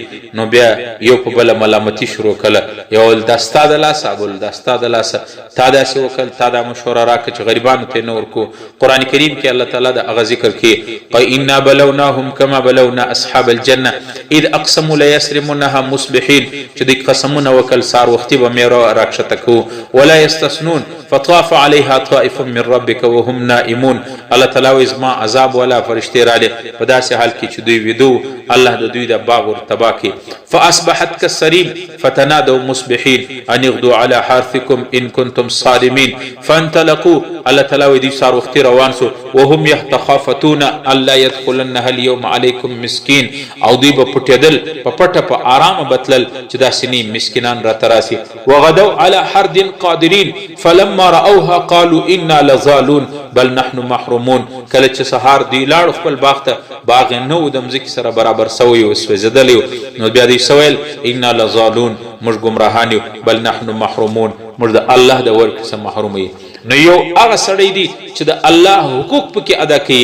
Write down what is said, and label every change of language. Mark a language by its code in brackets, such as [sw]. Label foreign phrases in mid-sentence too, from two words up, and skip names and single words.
[ps] نو بیا یو په بله ملامتي شروع کله، یو ویل دا ستا د لاسه، بل دا ستا د لاسه، تا داسې وکړل، تا دا مشوره راکړه چې غریبانو ته یې نه ورکو. قرآن کریم کې الله تعالی د هغه ذکر کوي، [ar] انا بلوناهم کما بلونا اصحاب الجنه اذ اقسموا لیسرمنها مصبحین، [ps] چې دوی قسمونه وکړل سهار وختي به میوه راکښته کوو. [ar] ولا یستثنون فطاف عليها طائف من ربك وهم نائمون. [ps] الله تعالی وایي زما عذاب والا فرشتې راغلې په داسې حال کې چې دوی ویده وو، الله د دوی د باغ ور تباه کړي. [ar] فاصبحت كالصريم فتنادوا مصبحين ان اغدوا على حرثكم ان كنتم صارمين فانطلقوا. [ps] الله تعالی وایي دوی سهار وختي روان سو، [ar] وهم يتخافتون الا يدخلنها اليوم عليكم مسكين، [ps] او دوی به پټېدل په پټه په ارامه بتلل چې داسې نه مسکینان راته راسي. [ar] وغدوا على حرد قادرين فلما راوها قالوا انا لضالون بل نحن محرومون. [ps] کله چې سهار دوی لاړو خپل باغ ته، باغ نه و د مځکې سره برابر سوی و، سوځېدلی و. نو بیا دوی څه ویل؟ [ar] انا لضالون، [ps] موږ ګمراهان یو، [ar] بل نحن محرومون، [ps] موږ د الله د ورکړې څخه محروم یو. نو یو هغه سړی دی چې د الله حقوق پکې ادا کوي.